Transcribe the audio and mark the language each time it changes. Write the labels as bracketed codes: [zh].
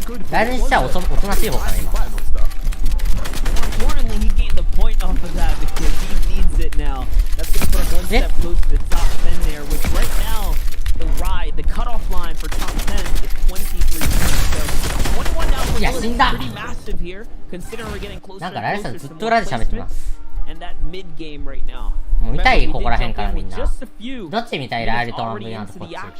[ja] ライルにしちゃおとなしい方かな今。 [en] Importantly, he gained the point off of that because he needs it now. That's going to put him one step closer to the top 10 there, which right now, the cutoff line for top 10 is 23 points. So 21 now for Illis is pretty massive here, considering we're getting closer and closer to the more placement and that mid game right now. [ja] もう見たいここら辺からみんな。どっち見たいライルとアンブヤンとこっち。